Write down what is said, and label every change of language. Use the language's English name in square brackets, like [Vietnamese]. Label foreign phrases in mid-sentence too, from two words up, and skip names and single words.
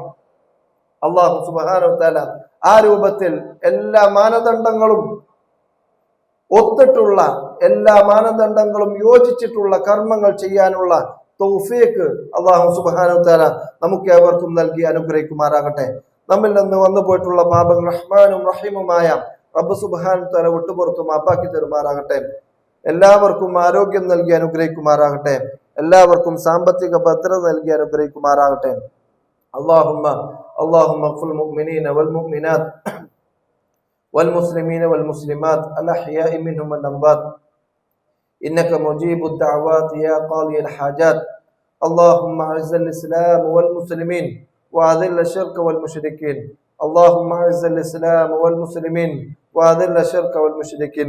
[Arabic] الله سبحانه وتعالى [Malayalam] ആ രൂപത്തിൽ എല്ലാ മാനദണ്ഡങ്ങളും ഒത്തിട്ടുള്ള, എല്ലാ മാനദണ്ഡങ്ങളും യോജിച്ചിട്ടുള്ള കർമ്മങ്ങൾ ചെയ്യാനുള്ള തൗഫീഖ് [Arabic] الله سبحانه وتعالى [Malayalam] നമുക്ക് ഏവർക്കും നൽകി അനുഗ്രഹിക്കുമാറാകട്ടെ. നമ്മിൽ നിന്ന് വന്നു പോയിട്ടുള്ള പാപങ്ങൾ റഹ്മാനും റഹീമുമായ റബ്ബ് [Arabic] سبحانه وتعالى [Malayalam] വിട്ടുപുറത്തു മാപ്പാക്കി തരുമാറാകട്ടെ. എല്ലാവർക്കും ആരോഗ്യം നൽകി അനുഗ്രഹിക്കുമാറാകട്ടെ. എല്ലാവർക്കും സാമ്പത്തിക ഭദ്രത നൽകി അനുഗ്രഹിക്കുമാറാകട്ടെ. [Arabic] اللهم اغفر المؤمنين والمؤمنات والمسلمين والمسلمات الأحياء منهم والأموات إنك مجيب الدعوات يا قاضي الحاجات. اللهم أعز الإسلام والمسلمين وأذل الشرك والمشركين اللهم أعز الإسلام والمسلمين وأذل الشرك والمشركين.